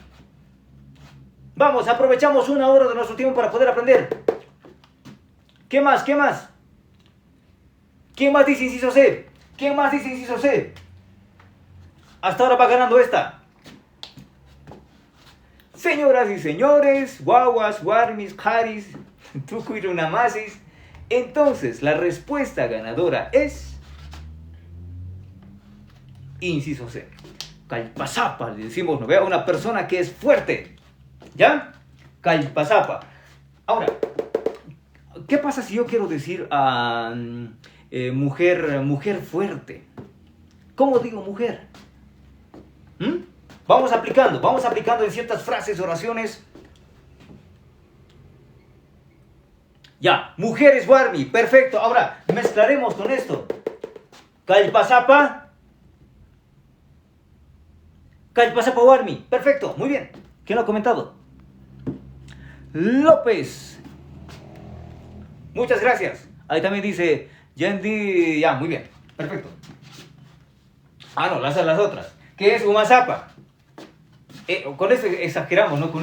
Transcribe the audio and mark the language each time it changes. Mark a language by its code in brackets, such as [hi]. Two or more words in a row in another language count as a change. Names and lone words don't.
[es] Vamos, aprovechamos una hora de nuestro tiempo para poder aprender. ¿Qué más? ¿Qué más? ¿Quién más dice inciso C? ¿Quién más dice inciso C? Hasta ahora va ganando esta. Señoras y señores, guaguas, [qu] warmis, haris, tucuirunamasis. [es] Entonces, la respuesta ganadora es inciso C. Calpazapa, le decimos, ¿no vea? Una persona que es fuerte. ¿Ya? Calpazapa. Ahora, ¿qué pasa si yo quiero decir a mujer fuerte? ¿Cómo digo mujer? Vamos aplicando en ciertas frases, oraciones. Ya, mujeres warmi, perfecto. Ahora, mezclaremos con esto. [qu] Calpazapa. Calpazapa warmi, [es] perfecto, muy bien. ¿Quién lo ha comentado? López. Muchas gracias. Ahí también dice Yendi. Ya, muy bien. Perfecto. Ah, no, las otras. ¿Qué es Umazapa? Con este exageramos, ¿no?